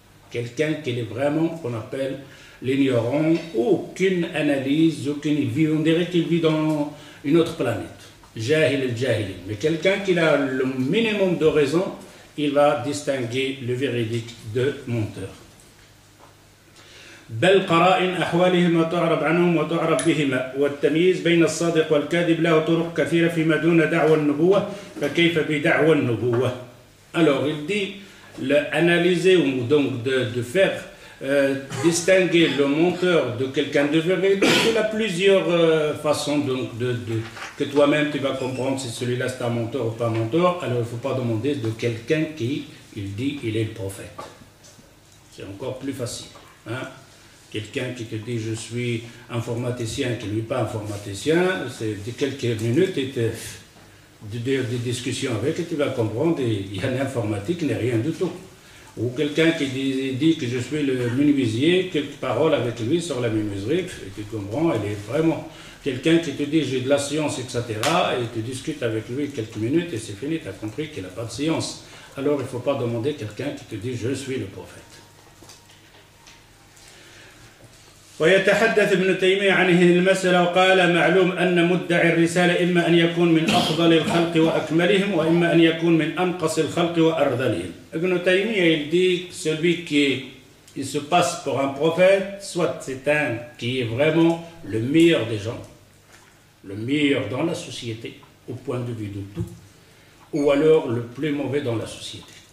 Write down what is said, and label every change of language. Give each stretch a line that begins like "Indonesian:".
French: Quelqu'un qui est vraiment, qu'on appelle l'ignorant, aucune analyse, aucune vie, on dirait qu'il vit dans une autre planète.
Arabic: Jahil al-jahili.
French: Mais quelqu'un qui a le minimum de raison, il va distinguer le véridique de menteur.
Arabic: بل قرائن أحوالهم وتعرب عنهم وتعرف بهما والتمييز بين الصادق والكاذب له طرق كثيرة فيما دون دعوى النبوة فكيف بدعوى النبوة.
French: Alors il dit analyser ou donc de faire distinguer le menteur de quelqu'un de véridique. Il a plusieurs façons donc que toi-même tu vas comprendre si celui-là c'est un menteur ou pas un menteur. Alors il ne faut pas demander de quelqu'un qui il dit il est le prophète. C'est encore plus facile. Hein? Quelqu'un qui te dit je suis informaticien, qui ne est pas informaticien, c'est de quelques minutes et des discussions avec et tu vas comprendre il y a l'informatique, il n'y a rien du tout. Ou quelqu'un qui dit que je suis le menuisier, quelques paroles avec lui sur la menuiserie, et tu comprends, il est vraiment quelqu'un qui te dit j'ai de la science, etc. et tu discutes avec lui quelques minutes et c'est fini, tu as compris qu'il n'a pas de science. Alors il ne faut pas demander quelqu'un qui te dit je suis le prophète.
Arabic: ويتحدث ابن تيمية عن هذه المسألة وقال معلوم أن مدعي الرسالة إما أن يكون من أفضل الخلق وأكملهم وإما أن يكون من أنقص الخلق وأرذلهم.
French: Ibn Taymiyyah il dit celui qui il se passe pour un prophète, soit c'est un qui est vraiment le meilleur des gens, le meilleur dans la société au point de vue de tout, ou alors le plus mauvais dans la société.